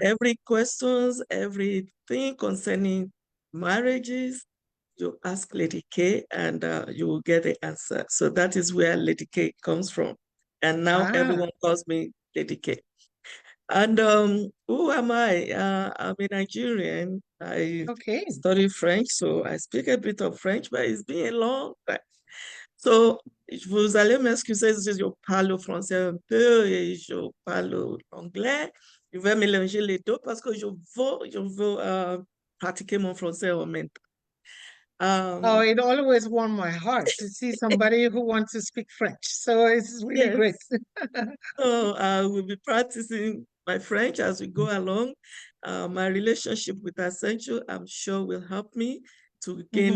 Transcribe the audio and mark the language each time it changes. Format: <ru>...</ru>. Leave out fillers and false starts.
<en>every questions, everything concerning marriages, you ask Lady K and you will get the answer. So that is where Lady K comes from. And now ah, everyone calls me Lady K. And who am I? I'm a Nigerian. I okay. study French, so I speak a bit of French, but it's been a long time.</en> <fr>So, vous allez m'excuser si je parle français un peu et je parle anglais. Je vais mélanger les deux parce que je veux pratiquer mon français en même temps.</fr> <en>Oh, it always warmed my heart to see somebody who wants to speak French. So it's really great. Yes, so I will be practicing my French as we go along. My relationship with Accenture, I'm sure, will help me to gain</en>